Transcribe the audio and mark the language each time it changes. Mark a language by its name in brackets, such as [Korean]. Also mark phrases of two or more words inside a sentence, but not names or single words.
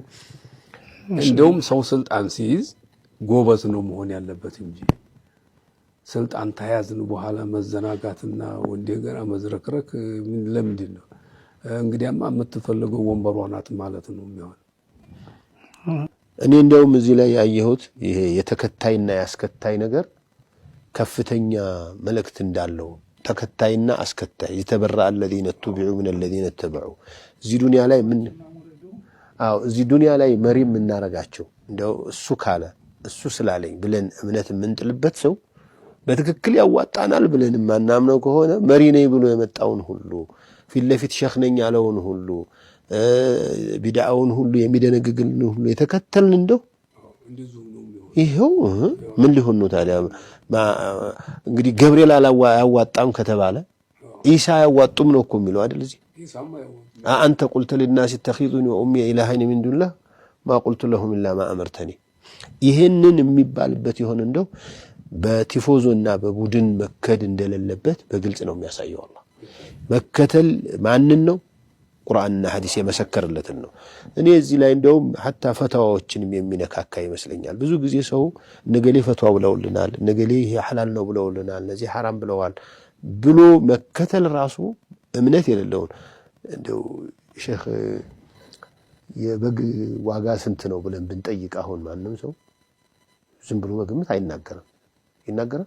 [Amharic] እንደውም ሰው ስልጣን ሲይዝ ጎበዝ ነው መሆን ያለበት እንጂ ስልጣን ተያዝን በኋላ መዘናጋትና እንደገና መዝረክረክ ለምንድን ነው? እንግዲያማ የምትፈልገው ወንበሯ ናት ማለት ነው የሚሆን። እኔ እንደውም እዚህ ላይ ያየሁት ይሄ የተከታይና ያስከታይ ነገር ከፍተኛ መልእክት እንዳለው ተከታይና አስከታይ የተበራ الذين [Arabic] تبعوا من الذين اتبعوا [Amharic] እዚህ ዱንያ ላይ ምን እዚህ ዱንያ ላይ መሪ የምናረጋቸው እንደው እሱ ካለ እሱ ስላለኝ ብለን እምነት የምንጥልበት ሰው በትክክል ያዋጣናል ብለን ማናምነው ከሆነ መሪ ነኝ ብሎ የመጣውን ሁሉ ፊት ለፊት ሸኽ ነኝ ያለውን ሁሉ ቢድዓውን ሁሉ የሚደነግግልን ሁሉ የተከተልን እንደው ይሄው ምን ሊሆን ነው ታዲያ? እንግዲህ ገብርኤል አያዋጣም ከተባለ ኢሳ ያዋጡም ነው እኮ የሚለው አይደል? እዚህ አንተ ቁልተ [Arabic] للناس اتخذوني وامي الهين من دون الله ما قلت لهم الا ما امرتني [Amharic] ይሄንን የሚባልበት ይሆን እንደው በቲፎዞና በቡድን መከድ እንደሌለበት በግልጽ ነው የሚያሳየው። አላህ መከተል ማንን ነው? ቁርአንና ሐዲስ የመሰከረለትን ነው። እኔ እዚህ ላይ እንደውም hatta ፈታዋዎችንም የሚነካካ ይመስለኛል። ብዙ ጊዜ ሰው ነገሌ ፈታው ብለውልናል፣ ነገሌ ይሄ ሐላል ነው ብለውልናል፣ እነዚህ ሐራም ብለዋል ብሎ መከተል ራሱ እምነት የሌለውን እንደው ሼክ የበግ ዋጋ ስንት ነው ብለን ብንጠይቅ አሁን ማንም ሰው ዝም ብሎ በግምት አይናገርም። ይናገራል?